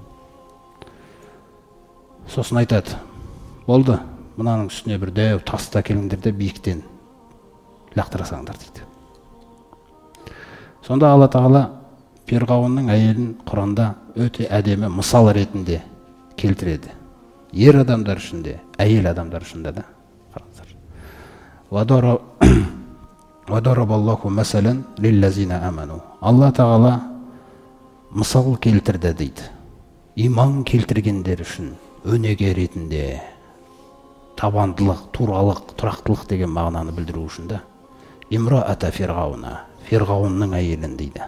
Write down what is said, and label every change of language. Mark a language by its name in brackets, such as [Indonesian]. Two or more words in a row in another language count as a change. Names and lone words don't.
[Kazakh] Сосын айтады: болды, мынаның үстіне бір дәу таста келіңдер де биіктен лақтырасаңдар дейді. Сонда Алла Тағала Фирғауынның әйелін Құранда өте әдемі мысал ретінде келтіреді. Ер адамдар үшін де, әйел адамдар үшін де. [Arabic] وَضَرَبَ مثلا للذين آمنوا. [Kazakh] Алла Тағала мысал келтірді дейді. Иман келтіргендер үшін өнеге ретінде табандылық, туралық, тұрақтылық деген мағынаны білдіру үшін де. [Arabic] امرأة فرعون, [Kazakh] Фирғауынның әйелін дейді.